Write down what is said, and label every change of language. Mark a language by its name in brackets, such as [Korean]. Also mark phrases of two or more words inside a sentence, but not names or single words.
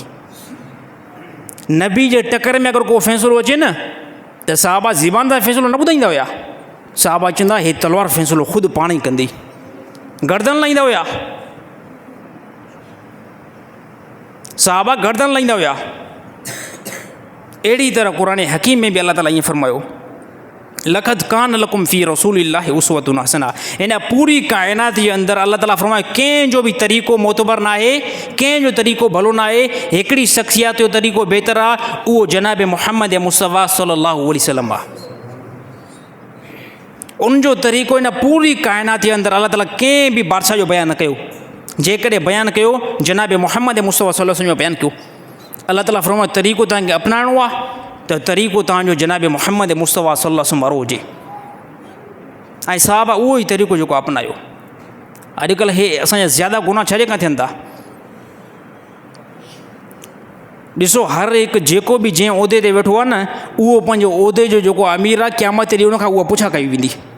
[Sindhi] नबी जे टकर में अगरि को फ़ैसिलो अचे न त सहाबा ज़बान सां फ़ैसिलो न ॿुधाईंदा हुया। सहाबा चवंदा हे तलवार फ़ैसिलो ख़ुदि पाण ई कंदी। गर्दन लाहींदा हुया। सहाबा गर्दन लाहींदा हुया। अहिड़ी तरह क़ुरान हकीम में बि अल्लाह ताला ईअं फरमायो, [Arabic] لقد كان لكم في رسول الله أسوة حسنة. [Sindhi] हिन पूरी काइनात जे अंदरि अल्लाह ताला फरमायो कंहिंजो बि तरीक़ो मोतबर न आहे, कंहिंजो तरीक़ो भलो न आहे। हिकिड़ी शख़्सियत जो तरीक़ो बहितर आहे, उहो जनाब मुहम्मद मुस्तफ़ा [Arabic] صلى الله عليه وسلم [Sindhi] आहे। उनजो तरीक़ो हिन पूरी काइनात जे अंदरि अल्लाह ताला कंहिं बि बादशाह जो बयानु न कयो। जेकॾहिं बयानु कयो जनाब मुहम्मद मुस्तफ़ा [Arabic] صلى الله عليه وسلم [Sindhi] जो बयानु कयो। अल्लाह ताला फरमायो तरीक़ो तव्हांखे अपनाइणो आहे त तरीक़ो तव्हांजो जनाब मुहम्मद मुस्तफ़ा [Arabic] صلى الله عليه وسلم [Sindhi] वारो हुजे। ऐं साहबा उहो ई तरीक़ो जेको अपनायो। अॼुकल्ह हे असांजा ज़्यादा गुनाह छाजे खां थियनि था? ॾिसो हर हिकु जेको बि जंहिं उहिदे ते वेठो आहे न, उहो पंहिंजो उहिदे जो जेको अमीर आहे क़यामत ॾींहुं उनखां उहा पुछा कई वेंदी।